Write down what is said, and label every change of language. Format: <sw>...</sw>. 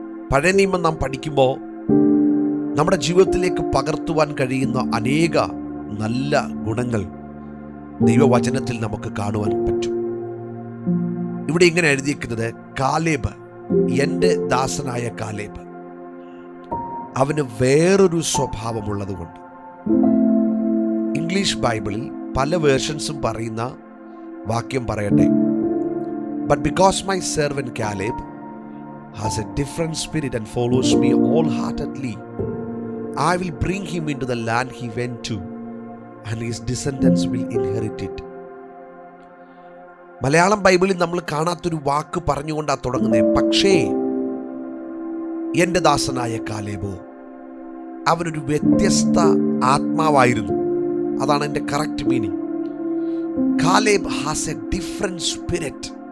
<ml>പഴയ നിയമം നാം പഠിക്കുമ്പോൾ നമ്മുടെ ജീവിതത്തിലേക്ക് പകർത്തുവാൻ കഴിയുന്ന അനേക നല്ല ഗുണങ്ങൾ ദൈവവചനത്തിൽ നമുക്ക് കാണുവാൻ പറ്റും. ഇവിടെ ഇങ്ങനെ എഴുതിയിരിക്കുന്നത്: കാലേബ്, എൻ്റെ ദാസനായ കാലേബ്, അവന് വേറൊരു സ്വഭാവമുള്ളതുകൊണ്ട്. ഇംഗ്ലീഷ് ബൈബിളിൽ പല വേർഷൻസും പറയുന്ന വാക്യം പറയട്ടെ:</ml> <en>But because my servant Caleb has a different spirit and follows me wholeheartedly, I will bring him into the land he went to, and his descendants will inherit it.</en> <ml>Malayalam ബൈബിളിൽ നമ്മൾ കാണാത്തൊരു വാക്ക് പറഞ്ഞുകൊണ്ടാണ് തുടങ്ങുന്നത്. പക്ഷേ എൻ്റെ ദാസനായ കാലേബോ, അവനൊരു വ്യത്യസ്ത ആത്മാവായിരുന്നു. അതാണ് എൻ്റെ correct meaning.</ml> <en>Caleb has a different spirit.</en>